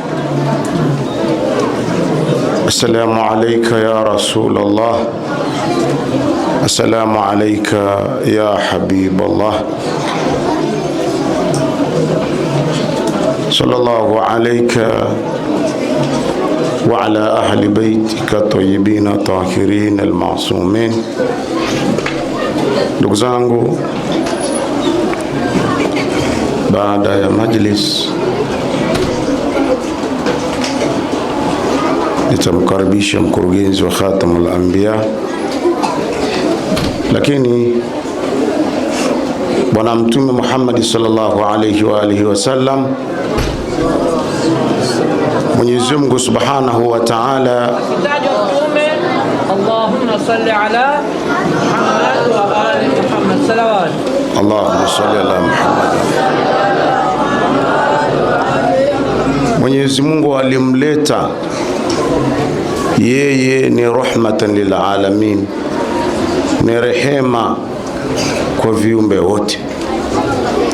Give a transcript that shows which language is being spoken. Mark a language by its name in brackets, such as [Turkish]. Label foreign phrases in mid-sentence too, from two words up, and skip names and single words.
[Arabic] السلام عليك يا رسول الله، السلام عليك يا حبيب الله، صلى الله عليك وعلى أهل بيتك الطيبين الطاهرين المعصومين. [Swahili] Ndugu zangu, baada ya majlis nitamkaribisha mkurugenzi wa Khatamul Anbiya, lakini Bwana Mtume Muhammad [Arabic] صلى الله عليه وآله وسلم, [Swahili] Mwenyezi Mungu [Arabic] سبحانه وتعالى, اللهم صل على محمد وآل محمد صلوات. اللهم صل على محمد. [Swahili] Mwenyezi Mungu alimleta yeye ni [Arabic] رحمة للعالمين, [Swahili] ni rehema kwa viumbe wote.